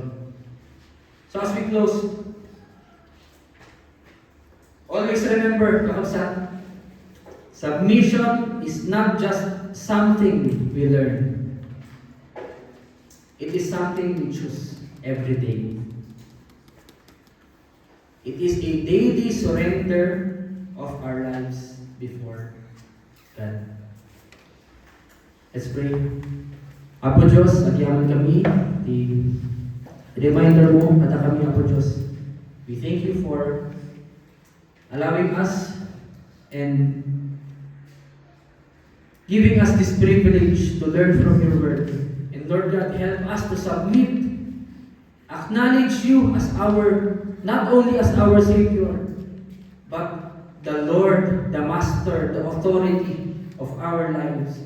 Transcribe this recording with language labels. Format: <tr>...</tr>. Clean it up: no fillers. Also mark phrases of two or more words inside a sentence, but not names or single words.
<en>So as we close, always remember, kakabsat, submission is not just something we learn. It is something we choose every day. It is a daily surrender of our lives before God. Let's pray.</en> <ilo>Apo Diyos, nagyaman kami,</ilo> <en>the reminder</en> <ilo>mo, at kami, Apo Diyos.</ilo> <en>We thank you for allowing us and giving us this privilege to learn from your word. And Lord God, help us to submit, acknowledge you as not only as our Savior, but the Lord, the Master, the authority of our lives.</en>